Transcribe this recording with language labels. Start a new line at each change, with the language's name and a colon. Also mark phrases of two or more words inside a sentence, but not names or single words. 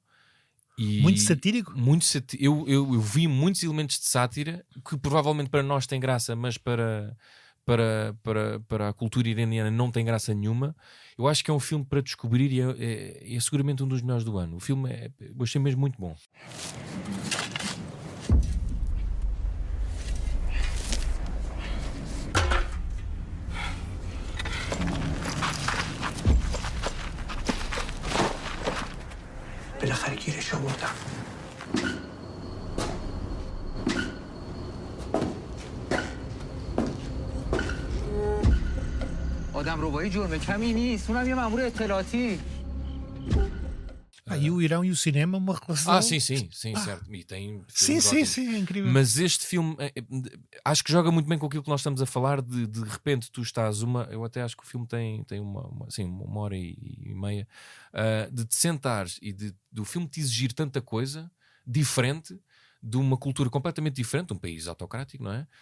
Portuguese: Muito satírico? Eu vi muitos elementos de sátira que provavelmente para nós tem graça, mas para a cultura iraniana não tem graça nenhuma. Eu acho que é um filme para descobrir e é seguramente um dos melhores do ano. O filme eu achei mesmo muito bom.
Persian: بالاخره گیرش آوردم. آدم ربایی جرم کمی نیست. اونم یه مأمور اطلاعاتی.
Portuguese: E o Irão e o cinema, uma relação. Sim, certo. E tem sim, é incrível. Mas este filme acho que joga muito bem com aquilo que nós estamos a falar. De repente tu estás eu até acho que o filme tem uma hora e meia de te sentares e do filme te exigir tanta coisa diferente, de uma cultura completamente diferente, de um país autocrático, não é?